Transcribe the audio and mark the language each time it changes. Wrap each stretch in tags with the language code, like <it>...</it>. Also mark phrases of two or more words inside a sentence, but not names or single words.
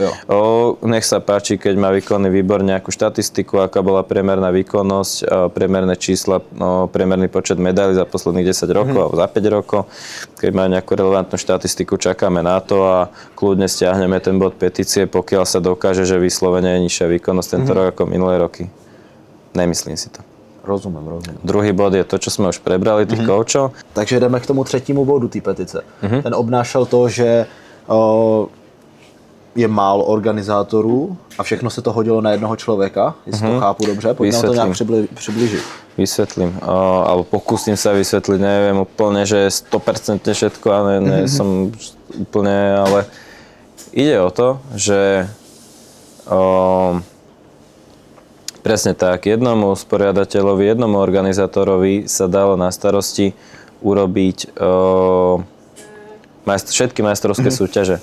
<sk>Nech sa páči, keď má výkonný výbor nejakú štatistiku, aká bola priemerná výkonnosť, priemerné čísla, priemerný počet medailí za posledných 10 rokov alebo za 5 rokov. Keď má nejakú relevantnú štatistiku, čakáme na to a kľudne stiahneme ten bod petície, pokiaľ sa dokáže, že vyslovene je nižšia výkonnosť tento rok ako minulé roky. Nemyslím si to.</sk> <cs>Rozumím.</cs> <sk>Druhý bod je to, čo sme už prebrali, tých koučov.</sk> <cs>Takže jdeme k tomu 3. bodu té petice. Ten obnášel to, že je málo organizátorů a všechno se to hodilo na jednoho člověka, jestli to chápu dobře, pojďme to nějak přiblížit.</cs> <sk>Vysvetlím, alebo pokúsim sa vysvetliť, neviem úplne, že 100% všetko, ale som úplne, ale ide o to, že presne tak, jednomu usporiadateľovi, jednomu organizátorovi sa dalo na starosti urobiť všetky majstrovské súťaže.</sk>